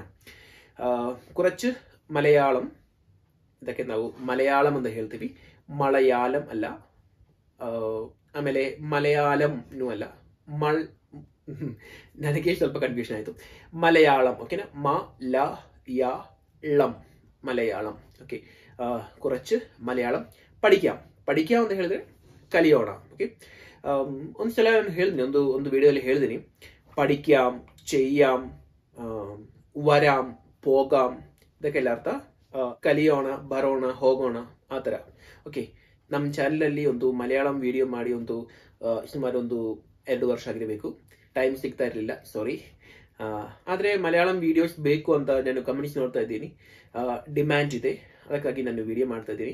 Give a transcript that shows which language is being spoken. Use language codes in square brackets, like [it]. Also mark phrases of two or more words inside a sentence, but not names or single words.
[ml] കുറച്ച് മലയാളം, [kn] ಇದಕ್ಕೆ ನಾವು ಮಲಯಾಳಂ ಅಂತ ಹೇಳ್ತೀವಿ, ಮಲಯಾಳಂ ಅಲ್ಲ. ಆಮೇಲೆ ಮಲಯಾಳಂನೂ ಅಲ್ಲ, ನನಗೆ ಸ್ವಲ್ಪ ಕನ್ಫ್ಯೂಷನ್ ಆಯಿತು. ಮಲಯಾಳಂ. ಓಕೆನಾ? ಮಲಯಾಳಂ. ಓಕೆ, [ml] കുറച്ച് മലയാളം പഠിക്കാം [kn] ಅಂತ ಹೇಳಿದ್ರೆ ಕಲಿಯೋಣ. ಓಕೆ, ಒಂದ್ಸಲ ನಾನು ಹೇಳಿದ್ದೀನಿ, ಒಂದು ವಿಡಿಯೋಲಿ ಹೇಳಿದ್ದೀನಿ, [ml] പഠിക്കാം, ചെയ്യാം, വരാം, പോകാം, [kn] ಇದಕ್ಕೆಲ್ಲ ಅರ್ಥ ಕಲಿಯೋಣ, ಬರೋಣ, ಹೋಗೋಣ, ಆ ಥರ. ಓಕೆ, ನಮ್ಮ ಚಾನಲಲ್ಲಿ ಒಂದು ಮಲಯಾಳಂ ವಿಡಿಯೋ ಮಾಡಿ ಸುಮಾರು 2 ವರ್ಷ ಆಗಿರಬೇಕು. ಟೈಮ್ ಸಿಗ್ತಾ ಇರಲಿಲ್ಲ, ಸಾರಿ. ಆದರೆ ಮಲಯಾಳಂ ವಿಡಿಯೋಸ್ ಬೇಕು ಅಂತ ನಾನು ಕಮೆಂಟ್ಸ್ ನೋಡ್ತಾ ಇದ್ದೀನಿ, ಡಿಮ್ಯಾಂಡ್ ಇದೆ, ಅದಕ್ಕಾಗಿ ನಾನು ವಿಡಿಯೋ ಮಾಡ್ತಾ ಇದ್ದೀನಿ.